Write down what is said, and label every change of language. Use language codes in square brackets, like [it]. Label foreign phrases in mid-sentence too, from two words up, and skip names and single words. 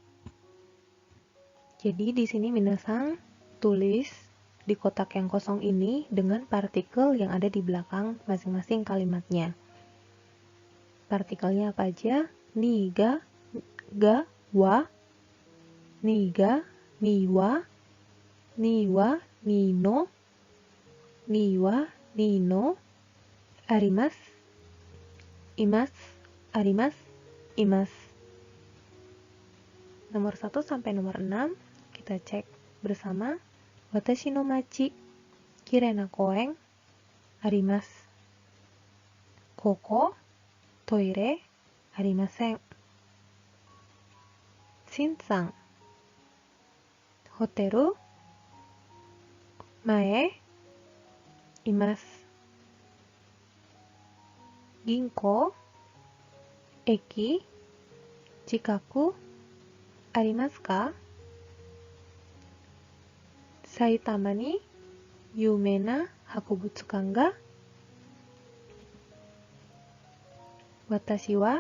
[id] Jadi di sini minasan tulis di kotak yang kosong ini dengan partikel yang ada di belakang masing-masing kalimatnya. Partikelnya apa aja? [ja] に、が、は、にが, には、には、にの、には、にの, あります、います、あります、います. [id] Nomor 1 sampai nomor 6 kita cek bersama. [ja] 私の町、きれいな公園、あります. ここ、トイレ、ありません. シンさん、ホテル、前、います. 銀行、駅、近く、ありますか? 埼玉に有名な博物館が? 私は